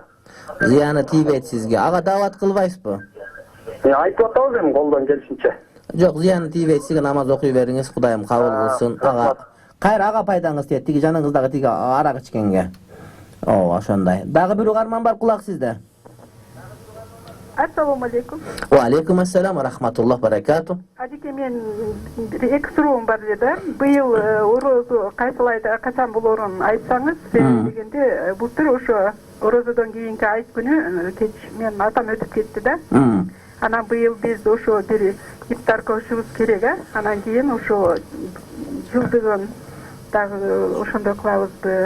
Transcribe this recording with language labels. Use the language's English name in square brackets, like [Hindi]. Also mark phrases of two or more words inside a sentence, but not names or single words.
[Kyrgyz] Зыяны тийбейт сизге. Ага дават кылбайсызбы? Айтып атабыз эми колдон келишинче. Жок, зыяны тийбейт, сизге намаз окуй бериңиз, Кудайым кабыл кылсын. Ага кайра ага пайдаңыз тиет, тиги жаныңыздагы тиги арак ичкенге. Ошондой. Дагы бир угарман бар, кулак сизде. [Arabic] السلام عليكم. وعليكم السلام ورحمة الله بركاته. [Kyrgyz] Ажеке, мен эки суроом бар эле. Быйыл орозо кайсыл айда качан болорун айтсаңыз, дегенде былтыр ошо орозодон кийинки айт күнү кеч мен атам өтүп кетти да. Анан быйыл биз ошо бир ифтар кылышыбыз керек, анан кийин ошо жылдыгын дагы ошондой кылабызбы?